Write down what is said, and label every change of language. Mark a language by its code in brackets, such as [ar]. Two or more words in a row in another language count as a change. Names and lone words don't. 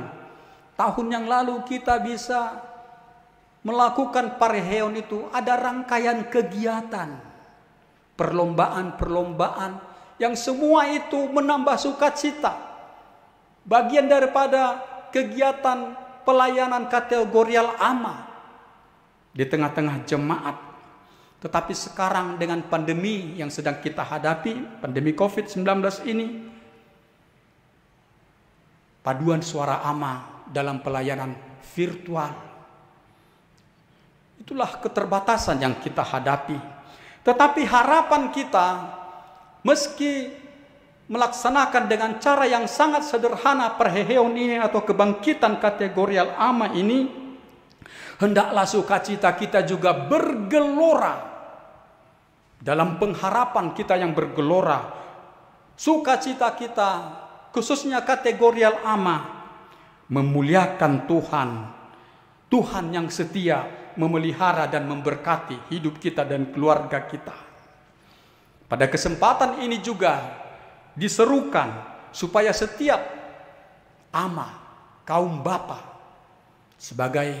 [id] Tahun yang lalu kita bisa melakukan Parheheon itu, ada rangkaian kegiatan, perlombaan-perlombaan yang semua itu menambah sukacita. Bagian daripada kegiatan pelayanan kategorial ama di tengah-tengah jemaat. Tetapi sekarang dengan pandemi yang sedang kita hadapi, pandemi COVID-19 ini, paduan suara ama dalam pelayanan virtual, itulah keterbatasan yang kita hadapi. Tetapi harapan kita, meski melaksanakan dengan cara yang sangat sederhana Parheheon ini atau kebangkitan kategorial ama ini, hendaklah sukacita kita juga bergelora. Dalam pengharapan kita yang bergelora, sukacita kita khususnya kategorial ama memuliakan Tuhan. Tuhan yang setia memelihara dan memberkati hidup kita dan keluarga kita. Pada kesempatan ini juga diserukan supaya setiap ama, kaum bapa, sebagai